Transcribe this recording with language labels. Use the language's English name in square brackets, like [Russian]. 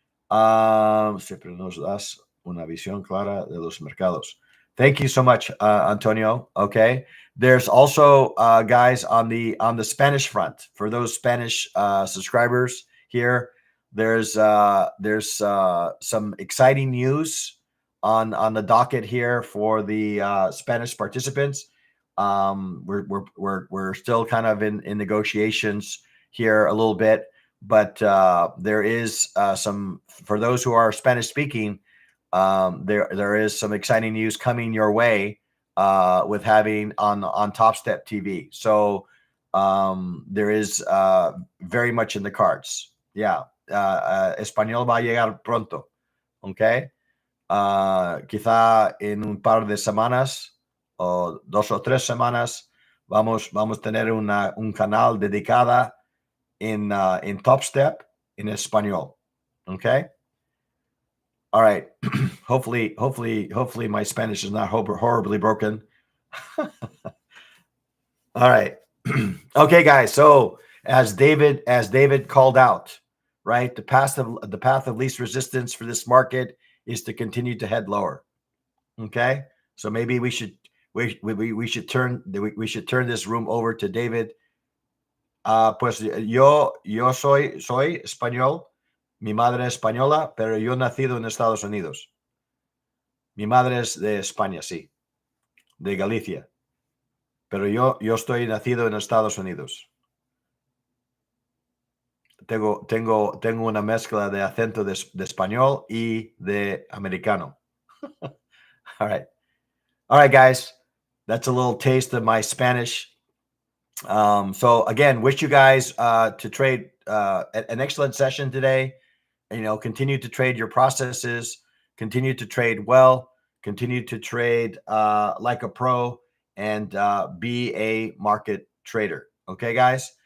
[Spanish] Siempre nos das una visión clara de los mercados. [English] Thank you so much, Antonio. Okay. There's also guys on the Spanish front for those Spanish subscribers here. There's some exciting news on the docket here for the Spanish participants. We're still kind of in negotiations here a little bit, but there is some for those who are Spanish speaking. There is some exciting news coming your way with having on Top Step TV. So there is very much in the cards. [Spanish] Yeah, Español va a llegar pronto. Okay, quizá en un par de semanas o 2 o 3 semanas vamos a tener un canal dedicada in Top Step in español. [English] Okay. All right. hopefully my Spanish is not horribly broken. All right. Okay, guys. So as David called out, right, the path of least resistance for this market is to continue to head lower. Okay. So maybe we should turn this room over to David. [Spanish] Pues yo soy español. Mi madre es española, pero yo nacido en Estados Unidos. Mi madre es de España, sí, de Galicia. Pero yo estoy nacido en Estados Unidos. Tengo una mezcla de acento de español y de americano. [English] All right, guys. That's a little taste of my Spanish. So again, wish you guys to trade an excellent session today. Continue to trade your processes, continue to trade well, continue to trade like a pro, and be a market trader. Okay, guys.